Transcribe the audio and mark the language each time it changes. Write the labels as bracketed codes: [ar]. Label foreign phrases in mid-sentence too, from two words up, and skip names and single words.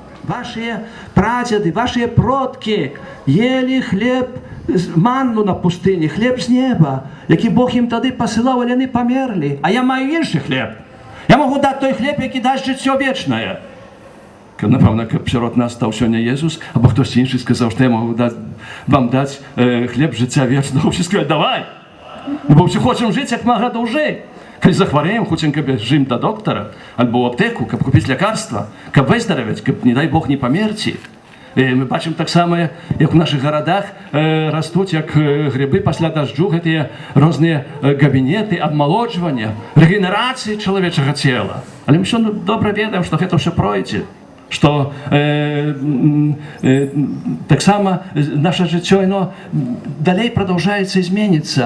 [ru] ваши прадеды, ваши продки ели хлеб, манну на пустыні, хлеб з неба, [uk] який Бог їм тоді посилав, але вони померли. А я маю інший хліб. Я можу дати той хліб, який дасть життя вічне. Напевно, [be] каб сярод нас [uk] став сьогодні Єсус, або хтось інший сказав, що я можу вам дати хліб життя вічного. Всі сказали, давай. Бо всі хочемо жити, [be] як мага [uk] довжи. Коли захворіємо, хочемо, каб жим до доктора, або в аптеку, каб купити лікарства, каб виздоровити, каб, не дай Бог, не померти. Ми бачимо так само, як в наших городах ростуть, як гриби після дождю, ці різні кабінети, обмолоджування, регенерації чоловічого тіла. Але ми все добре відаємо, що це все пройде. Що так само наше життя, воно далі продовжується і зміниться.